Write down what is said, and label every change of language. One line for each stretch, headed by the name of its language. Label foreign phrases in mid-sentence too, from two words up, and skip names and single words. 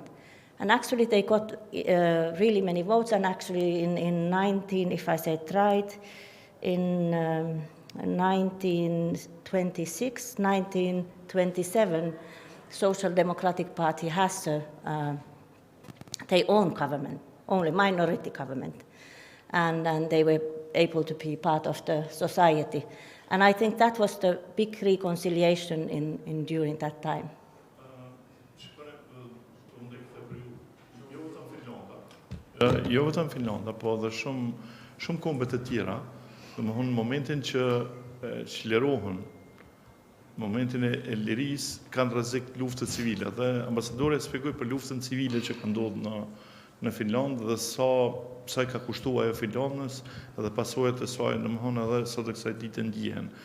English: And actually they got really many votes, and actually in 1926, 1927, Social Democratic Party has their own government, only minority government. And they were able to be part of the society. And I think that was the big reconciliation during that time.
Albanian: Jo vetëm Finlanda, po edhe shumë kombe të tjera, domethënë momentin që çlirohen, momentin e lirisë kanë rrezik luftë civile dhe ambasadori shpjegoi për luftën civile që ka ndodhur në Finlandë dhe sa i ka kushtuar ajo Finlandës dhe pasojat e saj, domethënë edhe sot e kësaj dite ndihen.